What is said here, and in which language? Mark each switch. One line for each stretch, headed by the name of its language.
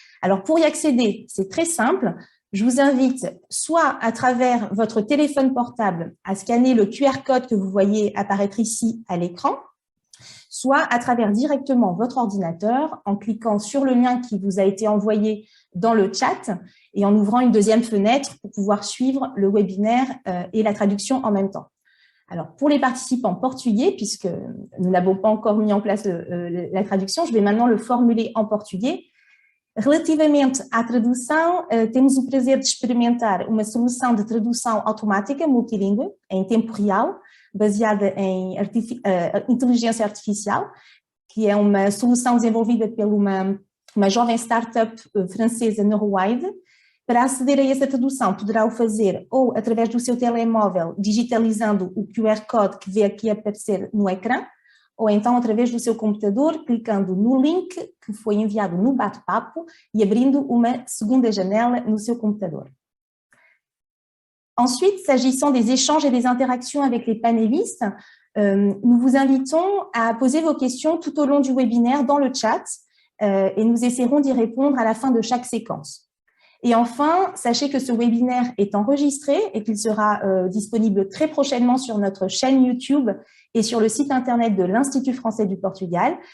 French: Alors, pour y accéder, c'est très simple. Je vous invite soit à travers votre téléphone portable à scanner le QR code que vous voyez apparaître ici à l'écran, soit à travers directement votre ordinateur en cliquant sur le lien qui vous a été envoyé dans le chat et en ouvrant une deuxième fenêtre pour pouvoir suivre le webinaire et la traduction en même temps. Alors, pour les participants portugais, puisque nous n'avons pas encore mis en place la traduction, je vais maintenant le formuler en portugais.
Portuguese: Relativamente à tradução, temos o prazer de experimentar uma solução de tradução automática multilingüe, em tempo real, baseada em inteligência artificial, que é uma solução desenvolvida por uma jovem startup francesa, NeuroWide. Para aceder a essa tradução, poderá o fazer ou através do seu telemóvel, digitalizando o QR Code que vê aqui aparecer no ecrã, ou então através do seu computador, clicando no link que foi enviado no bate-papo e abrindo uma segunda janela no seu computador.
French: Ensuite, s'agissant des échanges et des interactions avec les panélistes, nous vous invitons à poser vos questions tout au long du webinaire dans le chat et nous essaierons d'y répondre à la fin de chaque séquence. Et enfin, sachez que ce webinaire est enregistré et qu'il sera disponible très prochainement sur notre chaîne YouTube et sur le site internet de l'Institut français du Portugal.